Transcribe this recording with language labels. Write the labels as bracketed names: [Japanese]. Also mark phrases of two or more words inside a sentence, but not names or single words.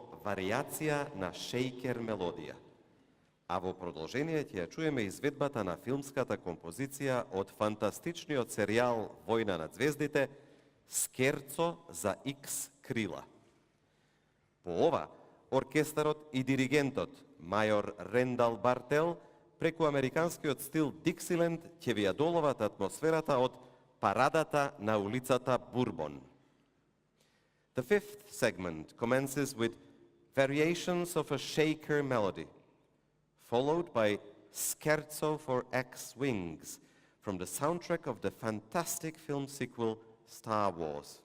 [Macedonian] варијација на шејкер мелодија. А во продолжение ќе ја чуеме изведбата на филмската композиција од фантастичниот серијал Војна на звездите Скерцо за Икс крила. По ова, оркестарот и диригентот мајор Рендал Бартел преку американскиот стил Диксиленд ќе ви ја доловат атмосферата од парадата на улицата Бурбон. [English] The fifth segment commences with variations of a shaker melody, followed by Scherzo for X-Wings from the soundtrack of the fantastic film sequel Star Wars.